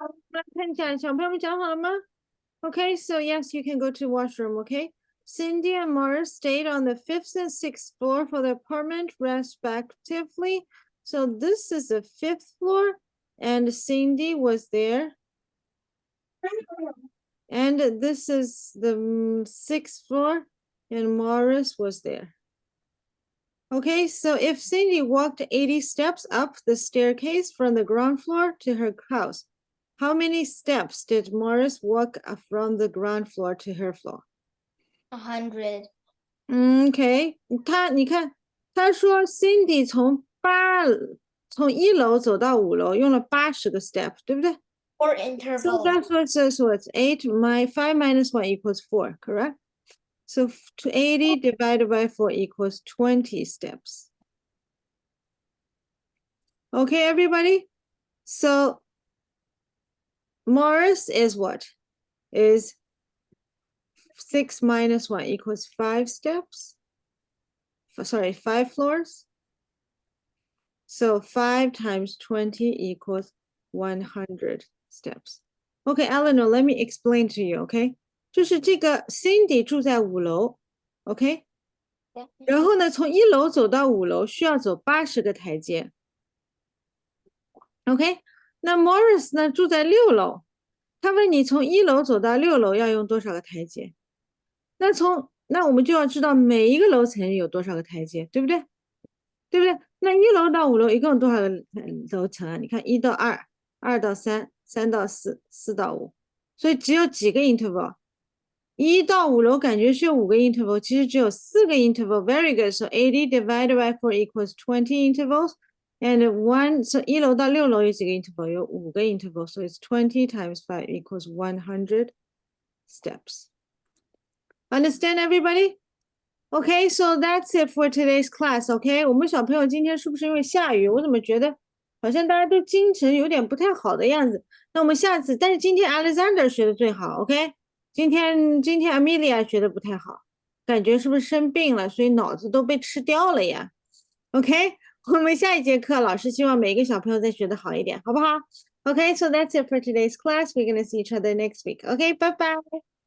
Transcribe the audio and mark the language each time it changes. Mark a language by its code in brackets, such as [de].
[zh] 来看一下，小朋友们讲好了吗？ [en] Okay, so yes, you can go to washroom, okay? Cindy and Morris stayed on the 5th and 6th floor for the apartment respectively. So this is the 5th floor and Cindy was there. And this is the 6th floor, and Morris was there. Okay, so if Cindy walked 80 steps up the staircase from the ground floor to her house, how many steps did Morris walk from the ground floor to her floor? 100. [zh] OK，你看，他说 Cindy 从1楼走到5楼用了80个 step，对不对？ [en] Or So interval. that's what it says. So it's 5 minus 1 equals 4, correct? So 80 divided by 4 equals 20 steps. Okay, everybody? So Morris is what? Is 6 minus 1 equals 5 steps? Sorry, 5 floors. So 5 times 20 equals 100 steps. Okay, Eleanor, let me explain to you, okay? [zh] 就是这个 Cindy 住在5楼 ，OK？然后呢，从1楼走到5楼需要走80个台阶 ，OK？那 Morris 呢住在6楼，他问你从1楼走到6楼要用多少个台阶？那我们就要知道每一个楼层有多少个台阶，对不对？对不对？那1楼到5楼一共有多少个楼层啊？你看1到2， 2到3， 3到4， 4到5，所以只有几个 interval。 1到5楼感觉是有5个 interval， 其实只有4个 interval。 [en] Very good. So 80 divided by 4 equals 20 intervals. And 1, so [zh] 1楼到6楼有几个 interval？ 有5个 interval. [en] So it's 20 times 5 equals 100 steps. Understand, everybody? Okay, so that's it for today's class. [zh] Okay, 我们小朋友今天是不是因为下雨，我怎么觉得好像大家都精神有点不太好的样子？那我们下次，但是今天 Alexander 学的最好。OK， 今天 Amelia 学的不太好，感觉是不是生病了，所以脑子都被吃掉了呀？OK， 我们下一节课老师希望每一个小朋友再学的好一点，好不好？ [en] Okay, so that's it for today's class. We're gonna see each other next week. Okay, bye bye.